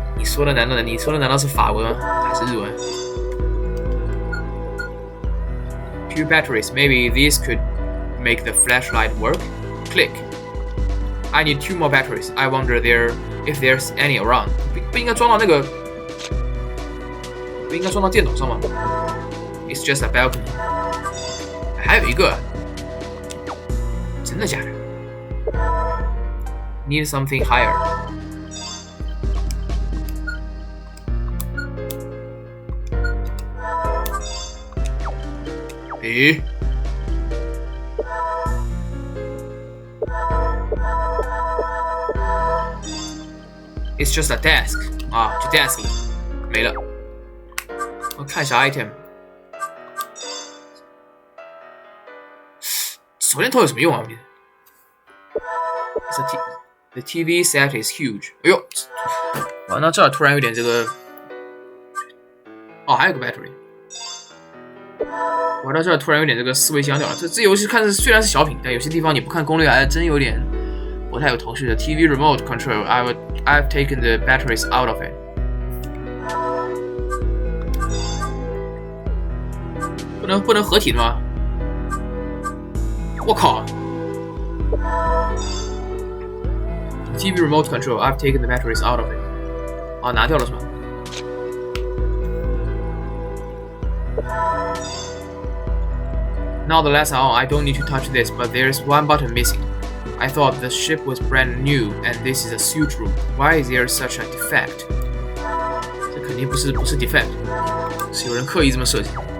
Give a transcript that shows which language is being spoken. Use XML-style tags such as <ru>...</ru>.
<zh>说的难道是法文还是日文 ？</zh> <en>Two batteries. Maybe these could make the flashlight work. Click. I need 2 more batteries. I wonder if there's any around.</en> <zh>不应该装到那个，不应该装到电脑上吗 ？</zh> <en>It's just a balcony.</en> <zh>还有一个，真的假的 ？</zh> <en>Need something higher. It's just a desk</en> <zh>啊，就 desk 了，没了。 我看一下 item， 手电筒有什么用啊？</zh> <en>The TV set is huge。</en> <zh>哎呦，哇，那这儿突然有点这个，哦，还有个 battery。玩到这儿突然有点这个思维僵掉了。这游戏看着虽然是小品，但有些地方你不看攻略还真有点不太有头绪的。</zh> <en>TV remote control, I've taken the batteries out of it.</en> <zh>不能合体的吗？我靠</zh> <en>！TV remote control, I've taken the batteries out of it.</en> <zh>啊，拿掉了是吧？</zh> <en>Now the lights are on. I don't need to touch this, but there's one button missing. I thought the ship was brand new, and this is a suit room. Why is there such a defect?</en> <zh>这肯定不是 defect， 是有人刻意这么设计。</zh>